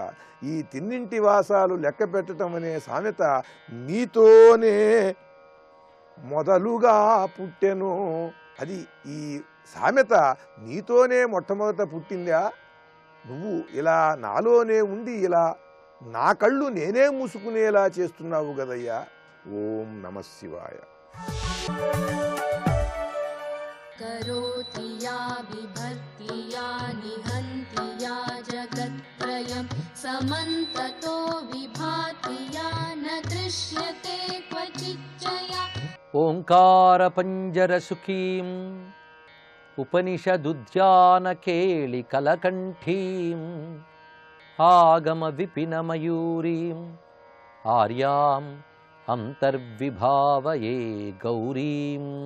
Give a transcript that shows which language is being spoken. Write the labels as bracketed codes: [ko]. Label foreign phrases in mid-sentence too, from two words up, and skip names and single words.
[te] ఈ తిన్నింటి వాసాలు లెక్క పెట్టడం అనే సామెత నీతోనే మొదలుగా పుట్టెను. అది ఈ సామెత నీతోనే మొట్టమొదట పుట్టిందా? నువ్వు ఇలా నాలోనే ఉండి ఇలా నా కళ్ళు నేనే మూసుకునేలా చేస్తున్నావు కదయ్యా. [sa] ओम् नमः शिवाय. करोति या विभक्ति या निहन्ति या जगत्त्रयं समन्ततो विभाति या न दृश्यते क्वचिच्चया. ओंकार पञ्जर सुखीं उपनिषदुद्यान केलि कलकण्ठीं आगम विपिन मयूरीं आर्यां अन्तर्विभावये गौरीं.